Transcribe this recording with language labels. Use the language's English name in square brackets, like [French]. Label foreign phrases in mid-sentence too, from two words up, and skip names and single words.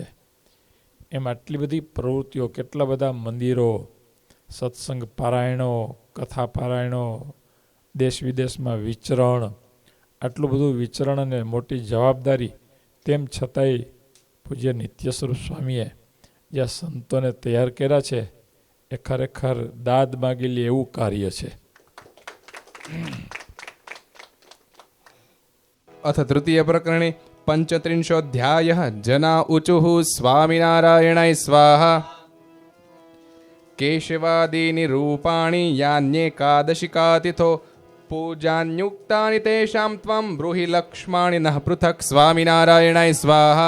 [Gujarati] એમ આટલી બધી પ્રવૃત્તિઓ, કેટલા બધા મંદિરો, સત્સંગ પારાયણો, કથા પારાયણો, દેશ વિદેશમાં વિચરણ, આટલું બધું વિચરણ અને મોટી જવાબદારી, તેમ છતાંય પૂજ્ય નિત્ય સ્વરૂપ સ્વામીએ જે સંતોને તૈયાર કર્યા છે એ ખરેખર દાદ માગી લે એવું કાર્ય છે. [Sanskrit] अथ तृतीय प्रकरणे पंचत्रिंशोऽध्यायः जना ऊचुः स्वामिनारायणाय स्वाहा. केशवादीनि रूपाणि यान्येकादशिकातिथो पूजान्युक्तानि तेषां त्वं ब्रूहि लक्ष्माणि नः पृथक् स्वामिनारायणाय स्वाहा.